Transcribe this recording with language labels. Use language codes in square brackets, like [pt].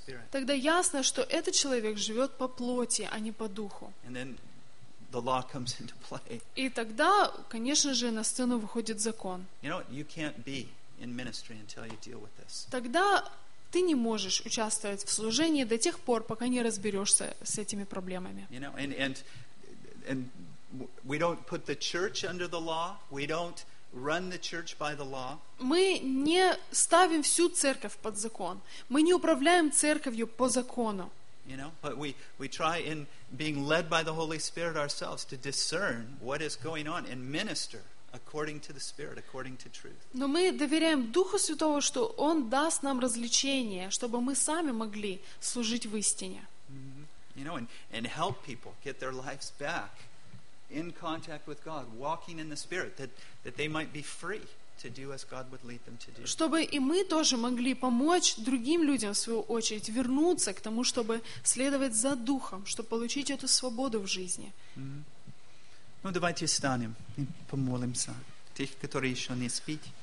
[ru] тогда ясно, что этот человек живет по плоти, а не по духу. [en] The law comes into play. [ru] И тогда, конечно же, на сцену выходит закон. [en] You know, [ru] тогда ты не можешь участвовать в служении до тех пор, пока не разберешься с этими проблемами. [en] You know, and we don't put the church under the law, we don't run the church by the law. [ru] Мы не ставим всю церковь под закон. Мы не управляем церковью по закону. [en] You know, but we try in being led by the Holy Spirit ourselves to discern what is going on and minister. According to the Spirit, according to truth. [ru] Но мы доверяем Духу Святому, что Он даст нам развлечение, чтобы мы сами могли служить в истине. Mm-hmm. [en] You know, and help people get their lives back in contact with God, walking in the Spirit, that they might be free to do as God would lead them to do. [ru] Чтобы и мы тоже могли помочь другим людям в свою очередь вернуться к тому, чтобы следовать за Духом, чтобы получить эту свободу в жизни. Mm-hmm. Ну, давайте встанем и помолимся тех, которые еще не спят.